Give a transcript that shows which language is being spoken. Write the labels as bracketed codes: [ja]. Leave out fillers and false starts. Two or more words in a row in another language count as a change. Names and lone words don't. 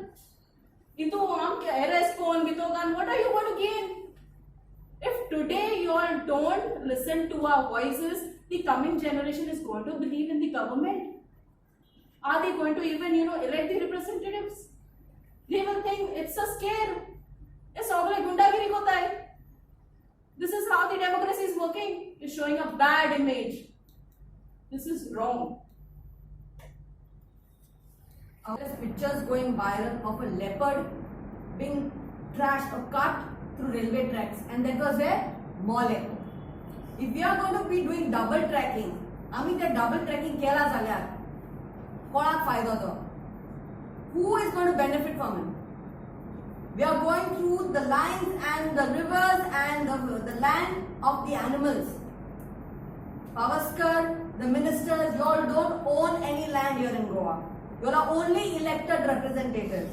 [en] Ito arrest phone, what are you going to gain? If today you all don't listen to our voices, the coming generation is going to believe in the government. Are they going to even, elect the representatives? They will think it's a scare. It's all like [hi] गुंडागिरी होता है. [en] This is how the democracy is working. It's showing a bad image. This is wrong. There's pictures going viral of a leopard being trashed or cut through railway tracks, and that was where Mole. If we are going to be doing double tracking, the double tracking [kok] केला जाल्या. कोणाक फायदा दो. [en] Who is going to benefit from it? We are going through the lines and the rivers and the land of the animals. Pavaskar, the ministers, you all don't own any land here in Goa. You all are only elected representatives.